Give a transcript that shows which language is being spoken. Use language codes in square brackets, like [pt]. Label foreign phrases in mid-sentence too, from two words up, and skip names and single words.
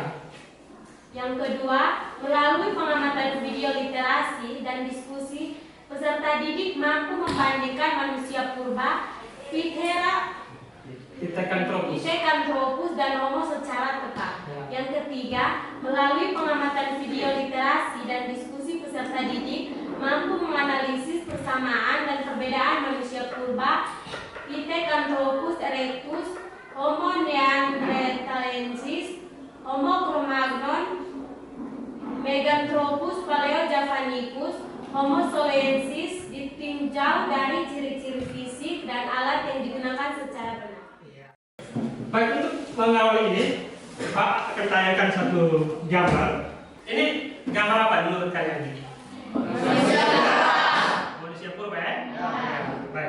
[id] Yang kedua, melalui pengamatan video literasi dan diskusi, peserta didik mampu membandingkan manusia purba, Pithecanthropus dan Homo secara tepat. Ya. Yang ketiga, melalui pengamatan video literasi dan diskusi peserta didik mampu menganalisis persamaan dan perbedaan manusia purba, Pithecanthropus erectus, Homo neanderthalensis, Homo cro-magnon, Meganthropus paleojavanicus, Homo solensis ditinjau dari ciri-ciri fisik dan alat yang digunakan secara benar. Baik, untuk mengawali ini, Pak akan tayangkan satu gambar. Ini gambar apa menurut kalian ini? Manusia purba ya? Ya. Baik.